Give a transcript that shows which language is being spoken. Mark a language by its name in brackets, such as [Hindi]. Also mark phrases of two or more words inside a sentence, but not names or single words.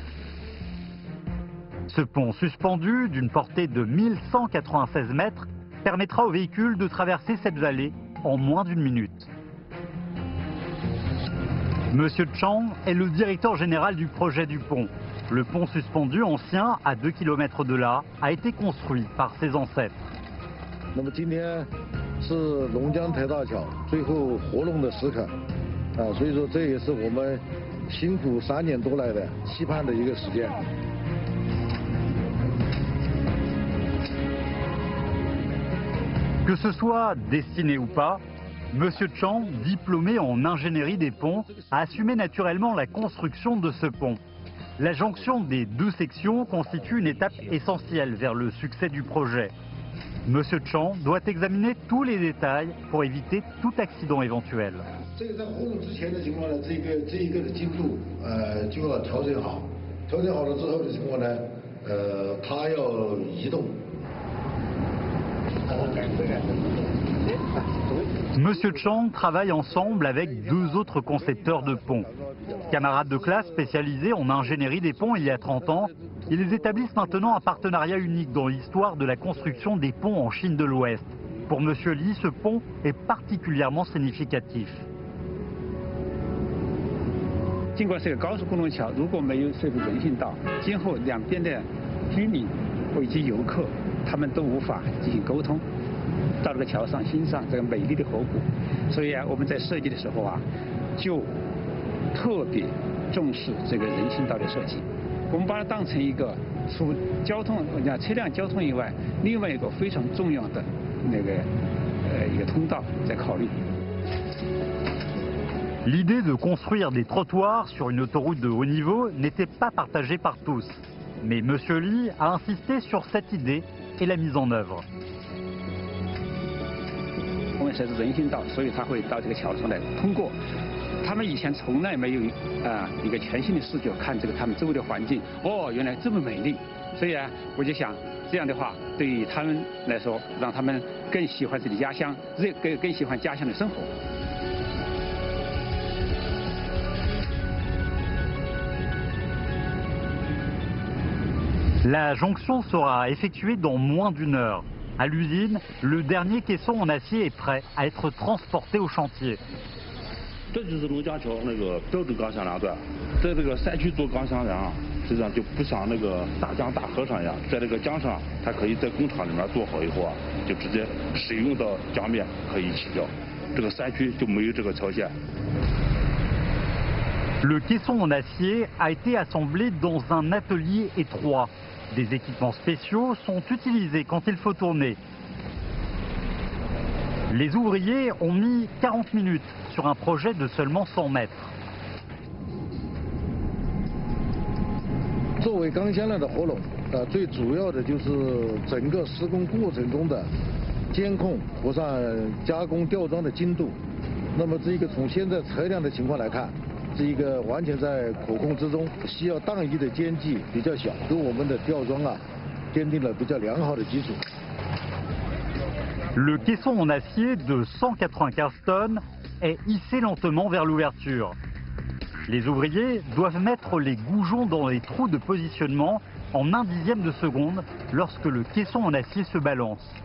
[French] Ce pont suspendu, d'une portée de 1196 mètres, permettra aux véhicules de traverser cette vallée en moins d'une minute. Monsieur Chang est le directeur général du projet du pont. Le pont suspendu ancien, à 2 km de là, a été construit par ses ancêtres. [Chinese] 是龙江台大桥最后活动的时刻所以说这也是我们辛苦3年多来的期盼的一个时间。 [French] Que ce soit destiné ou pas, Monsieur Chang, diplômé en ingénierie des ponts, a assumé naturellement la construction de ce pont. La jonction des deux sections constitue une étape essentielle vers le succès du projet. Monsieur Chang doit examiner tous les détails pour éviter tout accident éventuel. [Chinese] 这个在活动之前的情况呢，这一个的精度就要调整好，调整好了之后的情况呢，它要移动。 [French] Monsieur Chang travaille ensemble avec deux autres concepteurs de ponts. Camarades de classe spécialisés en ingénierie des ponts il y a 30 ans, ils établissent maintenant un partenariat unique dans l'histoire de la construction des ponts en Chine de l'Ouest. Pour Monsieur Li, ce pont est particulièrement significatif. [Chinese] 尽管是个高速公路桥，如果没有设置人行道，今后两边的居民以及游客，他们都无法进行沟通。到这个桥上欣赏这个美丽的河谷，所以我们在设计的时候就特别重视这个人行道的设计。我们把它当成一个除交通车辆交通以外，另外一个非常重要的一个通道在考虑。 [French] L'idée de construire des trottoirs sur une autoroute de haut niveau n'était pas partagée par tous. Mais Monsieur Li a insisté sur cette idée et l'a mise en œuvre. [Chinese] 我们设置人行道，所以他会到这个桥上来通过。他们以前从来没有一个全新的视角看这个他们周围的环境，原来这么美丽。所以我就想这样的话，对于他们来说，让他们更喜欢自己家乡，更喜欢家乡的生活。 [French] La jonction sera effectuée dans moins d'1 heure. À l'usine, le dernier caisson en acier est prêt à être transporté au chantier. [Chinese] 这就是龙江桥那个标准钢箱梁段，在这个山区做钢箱梁，实际上就不像那个大江大河上一样，在这个江上，它可以在工厂里面做好以后就直接使用到江面可以起掉，这个山区就没有这个条件。 [French] Le caisson en acier a été assemblé dans un atelier étroit. Des équipements spéciaux sont utilisés quand il faut tourner. Les ouvriers ont mis 40 minutes sur un projet de seulement 100 mètres. [Chinese] 作为钢箱梁的活龙，最主要的就是整个施工过程中的监控和上加工吊装的精度。那么这个从现在车辆的情况来看。 是一个完全在可控之中，需要荡移的间距比较小，给我们的吊装奠定了比较良好的基础。 [French] Le caisson en acier de 195 tonnes est hissé lentement vers l'ouverture. Les ouvriers doivent mettre les goujons dans les trous de positionnement en 1/10 de seconde lorsque le caisson en acier se balance.